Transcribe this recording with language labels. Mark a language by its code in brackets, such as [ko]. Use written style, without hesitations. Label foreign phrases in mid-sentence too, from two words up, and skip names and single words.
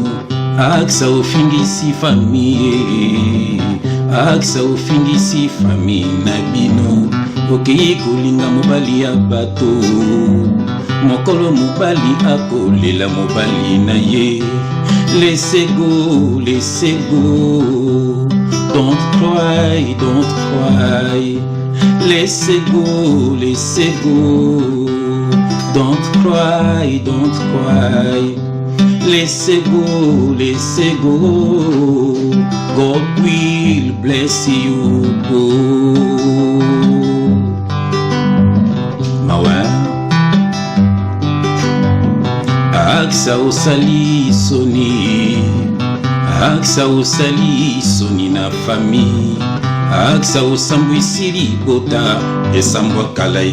[ln] Aksa ufingisi famille. Aksa ufingisi famille na bino. Okei kolinga mobali ya bato. Mokolo mobali akolela mobali na ye. [fr] Laissez go, laissez go. [en] Don't cry, don't cry. [fr] Laissez go, laissez go. [en] Don't cry, don't cry. Laissez go, God will bless you. [ln] Mawa Aksa osali soni na famille. Aksa osambwisili bota esambwa kalai.